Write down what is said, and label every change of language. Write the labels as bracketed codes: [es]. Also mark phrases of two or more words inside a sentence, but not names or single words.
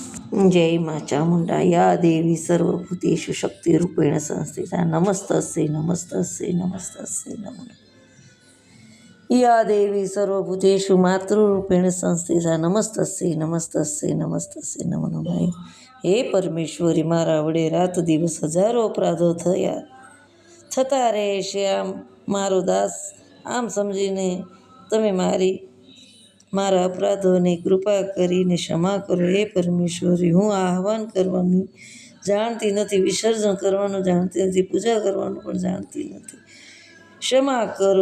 [hi] जय माँ चामुंडा [sa] या देवी सर्वभूतेषु शक्तिरूपेण संस्थिता नमस्तस्यै नमस्तस्यै नमस्तस्यै नमो या देवी सर्वभूतेषु मातृरूपेण संस्थिता नमस्तस्यै नमस्तस्यै नमस्तस्यै नमो नमः। [gu] હે પરમેશ્વરી, મારા વડે રાત દિવસ હજારો અપરાધો થતા રહે છે, આમ મારો દાસ આમ સમજીને તમે મારા અપરાધોને કૃપા કરીને ક્ષમા કરો. હે પરમેશ્વરી, હું આહવાન કરવાનું જાણતી નથી, વિસર્જન કરવાનું જાણતી નથી, પૂજા કરવાનું પણ જાણતી નથી, ક્ષમા કરો.